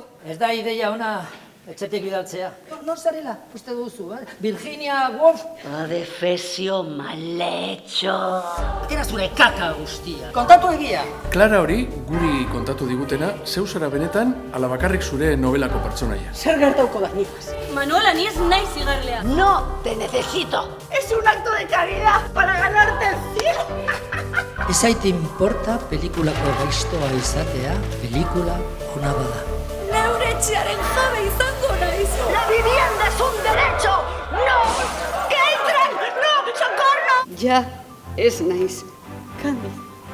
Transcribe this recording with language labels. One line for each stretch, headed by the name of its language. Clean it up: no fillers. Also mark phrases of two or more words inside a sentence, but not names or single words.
Basque: Ez da ideia ona etxetik bidaltzea. Nor zarela, uste duzu, Virginia Woolf. Adefesio maletxo. Atera zure kaka guztia. Kontatu egia. Clara hori, guri kontatu digutena, zeu zara benetan, ala bakarrik zure novelako pertsonaia. Zer gertauko da nifaz? Manola, ni ez naiz zigarlea.
Spanish: No te necesito. Es un acto de caridad para ganarte el cielo.
Basque: Ez zait importa pelikulako gaiztoa izatea, pelikula ona bada. Neure etxearen jabe izango naiz.
Spanish: La vivienda es un derecho. No, que entren. No, socorro.
Basque: Ja, ez naiz. Kandi.